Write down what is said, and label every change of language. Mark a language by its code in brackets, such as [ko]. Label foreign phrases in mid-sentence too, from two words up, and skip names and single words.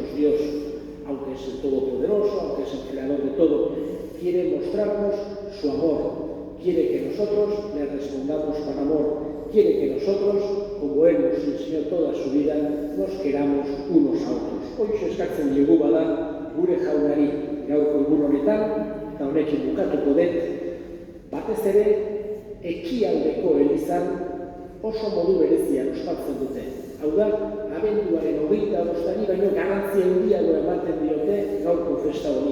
[es] Dios, aunque es el Todopoderoso, aunque es el Creador de todo, quiere mostrarnos su amor, quiere que nosotros le respondamos con amor, quiere que nosotros, como Él nos enseñó toda su vida, nos queramos unos a otros. [eu] Hoy eskatzen diegu bada gure jaunari gaurko egun honetan, eta honekin bukatuko dut, batez ere ekialdeko elizan oso modu berezian ospatzen dute. Hau da, abenduaren 25 baino garrantzia handiago ematen diote gaurko festa honi.